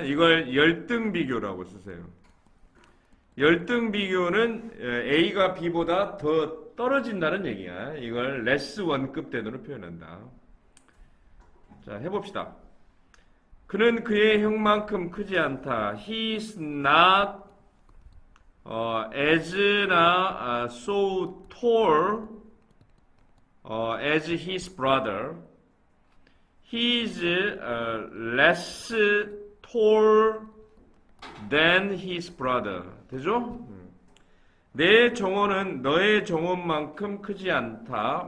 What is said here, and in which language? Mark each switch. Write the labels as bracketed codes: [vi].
[ko] 이걸 열등 비교라고 쓰세요. 열등 비교는 A가 B보다 더 떨어진다는 얘기야. 이걸 less 원급 than으로 표현한다. 자, 해봅시다. 그는 그의 형만큼 크지 않다. [en] He is not as [ko] 나 [en] so tall as his brother. He is less tall than his brother. [ko] 되죠? 내 정원은 너의 정원만큼 크지 않다.